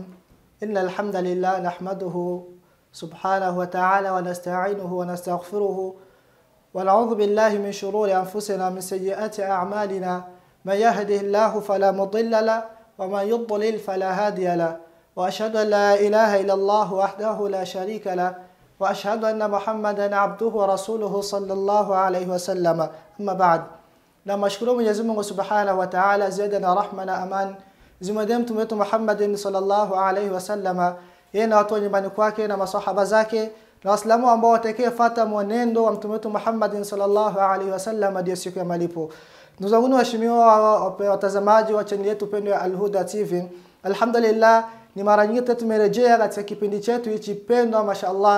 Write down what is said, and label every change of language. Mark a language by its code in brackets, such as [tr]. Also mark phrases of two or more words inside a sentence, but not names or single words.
[ar] إن الحمد لله نحمده سبحانه وتعالى ونستعينه ونستغفره ونعوذ بالله من شرور أنفسنا من سيئات أعمالنا. من يهده الله فلا مضل له ومن يضلل فلا هادي له. وأشهد أن لا إله إلا الله وحده لا شريك له وأشهد أن محمدا عبده ورسوله صلى الله عليه وسلم. أما بعد، نشكر [sw] Mwenyezi Mungu [ar] سبحانه وتعالى [sw] ziada na rahma na aman zimwendee mtume wetu Muhammadin [ar] صلى الله عليه وسلم, [sw] yeye na watu nyumbani kwake na masahaba zake na waislamu ambao watakayefuata mwenendo wa mtume wetu Muhammadin [ar] صلى الله عليه وسلم [sw] hadi siku ya malipo. Ndugu zangu waheshimiwa watazamaji wa channel yetu pendwa ya Al-Huda TV, alhamdulillah ni mara nyingine tumerejea katika kipindi chetu hichi pendwa, mashaallah.